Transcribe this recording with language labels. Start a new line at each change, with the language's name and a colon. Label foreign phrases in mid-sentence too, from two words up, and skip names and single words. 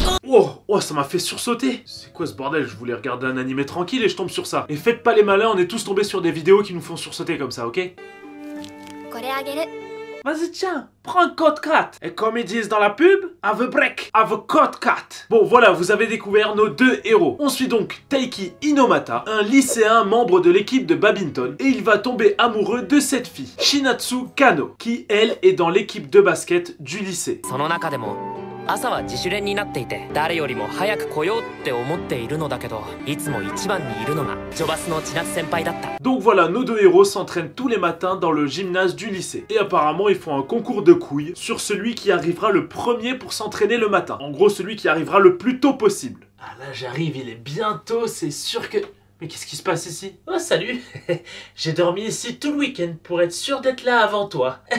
French: Oh, ça m'a fait sursauter. C'est quoi ce bordel? Je voulais regarder un animé tranquille et je tombe sur ça. Et faites pas les malins, on est tous tombés sur des vidéos qui nous font sursauter comme ça, ok? Vas-y tiens, prends un code 4. Et comme ils disent dans la pub,
English: have a break, have a code 4.
French: Bon voilà, vous avez découvert nos deux héros. On suit donc Taiki Inomata, un lycéen membre de l'équipe de badminton. Et il va tomber amoureux de cette fille, Shinatsu Kano, qui elle est dans l'équipe de basket du lycée.
Japanese: 朝は自主練になっていて誰よりも早く来ようって思っているのだけどいつも一番にいるのがジョバスの千夏先輩だった。
French: Donc voilà, nos deux héros s'entraînent tous les matins dans le gymnase du lycée. Et apparemment ils font un concours de couilles sur celui qui arrivera le premier pour s'entraîner le matin. En gros celui qui arrivera le plus tôt possible. Ah là j'arrive, il est bientôt, c'est sûr que... Mais qu'est-ce qui se passe ici? Oh salut. J'ai dormi ici tout le week-end pour être sûr d'être là avant toi.